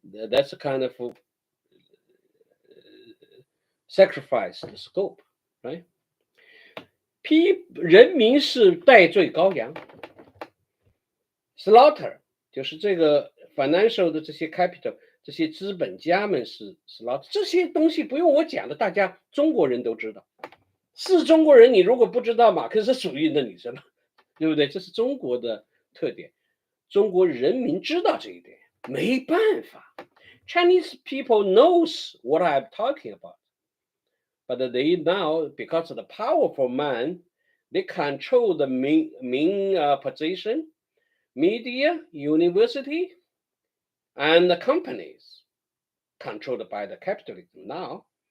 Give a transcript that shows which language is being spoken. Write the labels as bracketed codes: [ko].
[en] That's a kind of sacrifice the scope, right? [zh] 人民是代罪羔羊 ，slaughter 就是这个 financial 的这些 capital， 这些资本家们是 slaughter， 这些东西不用我讲的，大家中国人都知道。是中国人，你如果不知道马克思主义，那你知道，对不对？这是中国的特点，中国人民知道这一点，没办法。 [en] Chinese people knows what I'm talking about, but they now, because of the powerful man, they control the main position, media, university, and the companies controlled by the capitalism now.